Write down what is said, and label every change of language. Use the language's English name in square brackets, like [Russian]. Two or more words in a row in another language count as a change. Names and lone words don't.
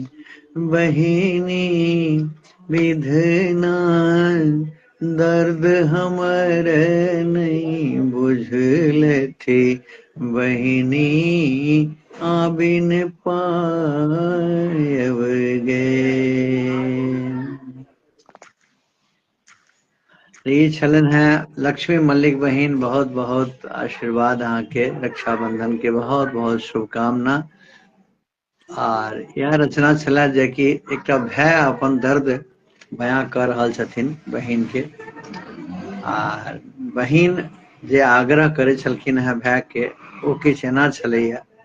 [Maithili] बहिनी विधना दर्द हमर नहीं बुझल थी, बहिनी आबिन पायब गे। ये छलन है लक्ष्मी मल्लिक बहिन, बहुत बहुत आशीर्वाद अहाँ के, रक्षाबंधन के बहुत बहुत शुभकामना। और यह रचना छला जे कि एकटा भाई अपन दर्द बयां कर रहल छथिन बहिन के, और बहिन जे आग्रह करे छलखिन है भाई के, ओ किछ एना छलैया।